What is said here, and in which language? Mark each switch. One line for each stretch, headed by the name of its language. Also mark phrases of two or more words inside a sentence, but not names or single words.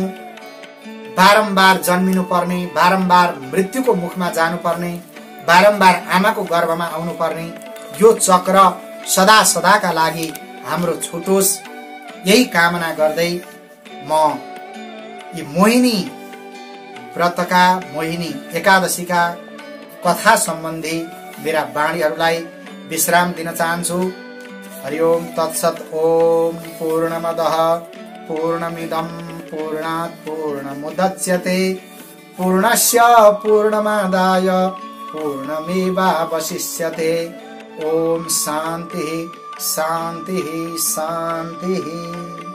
Nepali: बारम्बार जन्मिनु पर्ने, बारम्बार मृत्युको मुखमा जानु पर्ने, बारम्बार आमाको गर्भमा आउनु पर्ने यो चक्र सदा सदाका लागि हाम्रो छुटोस्, यही कामना गर्दै म यी मोहिनी व्रतका, मोहिनी एकादशीका कथा सम्बन्धी मेरा वाणीहरूलाई विश्राम दिन चाहन्छु।
Sanskrit: हरि ओम तत्सत। ओम पूर्णमदः पूर्णमिदं पूर्णात् पूर्णमुदच्यते पूर्णस्य पूर्णमादाय पूर्णमेवावशिष्यते। ओम शांति शान्तिः शान्तिः।